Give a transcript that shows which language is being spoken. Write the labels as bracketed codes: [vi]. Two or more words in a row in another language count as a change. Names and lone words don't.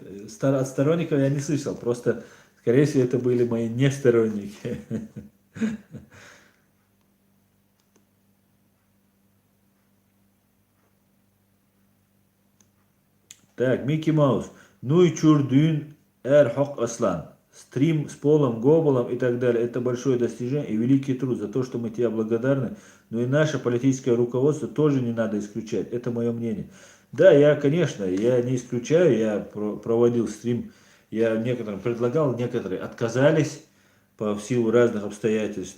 [ru] От сторонников я не слышал, просто, скорее всего, это были мои несторонники. Так, Микки Маус. Ну и чурдюн эр хок аслан. Стрим с Полом Гоболом и так далее. Это большое достижение и великий труд за то, что мы тебе благодарны. Но и наше политическое руководство тоже не надо исключать. Это мое мнение. Да, я, конечно, я не исключаю. Я проводил стрим. Я некоторым предлагал, некоторые отказались в силу разных обстоятельств.